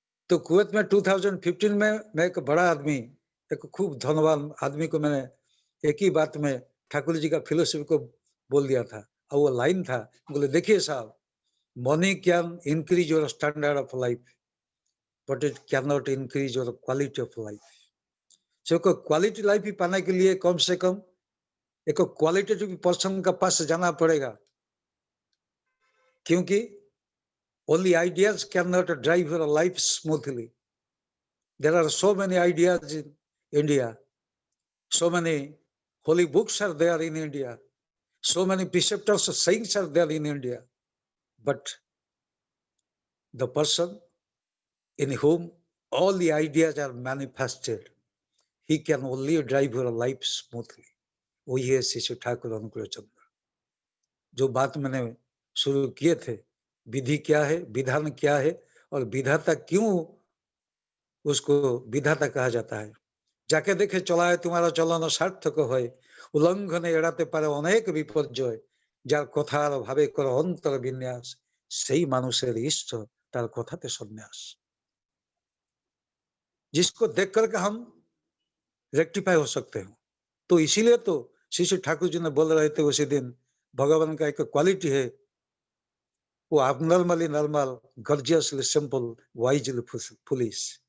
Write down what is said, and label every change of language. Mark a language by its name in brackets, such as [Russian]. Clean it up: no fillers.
[Hindi] तो कुवैत में 2015 में मैं एक बड़ा आदमी, एक खूब धनवान आदमी को मैंने एक ही बात में ठाकुर जी का फिलोसफी को बोल दिया था, और वो लाइन था, बोले देखिए साहब, [English] money can increase your standard of life, [Hindi] but it can not increase your quality of life. So quality life ही पाने के लिए कम से कम एक क्वालिटेटिव पर्सन का पास जाना पड़ेगा, क्योंकि [English] only ideas cannot drive your life smoothly. There are so many ideas in India. So many holy books are there in India. So many preceptors of saints are there in India. But the person in whom all the ideas are manifested, he can only drive your life smoothly. [Hindi] वही है शिशु ठाकुर अनुकूल चंद्र। जो बात मैंने शुरू किए थे, विधि क्या है, विधान क्या है और विधाता क्यों उसको विधाता कहा जाता है। [Bangla] যাকে দেখে চলায় তোমার চলন সার্থক হয়, উল্লঙ্ঘনে এড়াতে পারে অনেক বিপর্যয়, যার কথার ভাবে করে অন্তর বিন্যাস, সেই মানুষের ইষ্ট তার কথাতে সন্ন্যাস। [Hindi] जिसको देख करके हम रेक्टिफाई हो सकते हैं। तो इसीलिए तो श्री ठाकुर जी ने बोल रहे थे उसी दिन, भगवान का एक क्वालिटी है, वो [English] abnormally normal, gorgeously simple, wisely foolish।